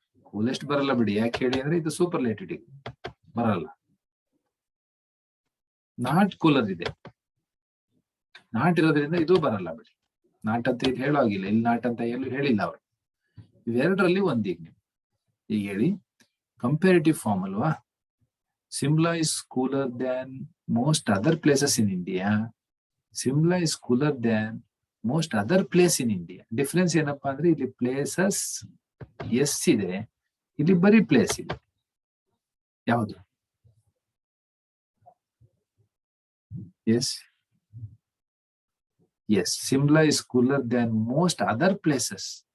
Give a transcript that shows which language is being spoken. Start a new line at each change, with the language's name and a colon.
Kannada: Coolest ಬರಲ್ಲ ಬಿಡಿ, ಯಾಕೆ ಹೇಳಿ ಅಂದ್ರೆ ಇದು ಸೂಪರ್ಲೇಟಿವ್ ಬರಲ್ಲ. ನಾಟ್ ಕೂಲರ್ ಇದೆ, ನಾಟ್ ಇರೋದ್ರಿಂದ ಇದು ಬರಲ್ಲ ಬಿಡಿ. ನಾಟ್ ಅಂತ ಇಲ್ಲಿ ಹೇಳೋ ಆಗಿಲ್ಲ, ಇಲ್ಲಿ ನಾಟ್ ಅಂತ ಎಲ್ಲೂ ಹೇಳಿಲ್ಲ ಅವರು. ಇವೆರಡರಲ್ಲಿ ಒಂದೀಗ ನೀವು ಈಗ ಹೇಳಿ, ಕಂಪೇರಿಟಿವ್ ಫಾರ್ಮ್ ಅಲ್ವಾ?
English: Simla is cooler than most other places in India. Simla is cooler than most other place in India.
Kannada: Difference ಏನಪ್ಪಾ ಅಂದ್ರೆ ಇಲ್ಲಿ ಪ್ಲೇಸಸ್ ಎಸ್ ಇದೆ, ಇಲ್ಲಿ ಬರೀ ಪ್ಲೇಸ್ ಇದೆ. ಯಾವುದು?
English: Yes yes, Simla is cooler than most other places.